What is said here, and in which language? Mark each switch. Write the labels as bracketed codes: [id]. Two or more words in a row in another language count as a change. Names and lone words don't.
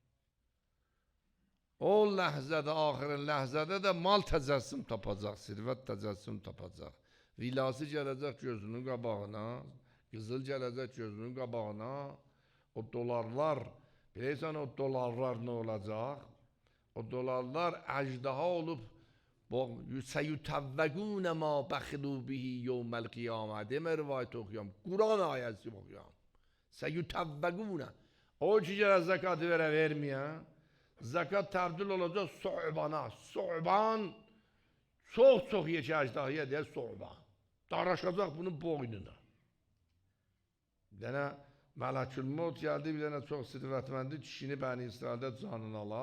[az] O ləhzədə, axırın ləhzədə də mal təcəssüm tapacaq, sirvət təcəssüm tapacaq. Vilası gələcək gözünün qabağına, qızıl gələcək gözünün qabağına, o dolarlar, bilirsən o dolarlar nə olacaq? O dolarlar əcdaha olub, [ar] سَيُتَوَّقُونَ مَا بَخِلُوا بِهِ يَوْمَ الْقِيَامَةِ [az] demə rivayət oxuyam, Quran ayəsi oxuyam. سَيُتَوَّقُونَ o ki gələ zəkatı verməyən, zəkat təbdil olacaq soğbana, soğban, çox yekə əcdahıya deyək soğban. Daraşacaq bunun boynuna. Bir dənə Mələkül-Mevt gəldi, bir dənə çox sirvətməndi, kişini Bəni İsraildə canını ala.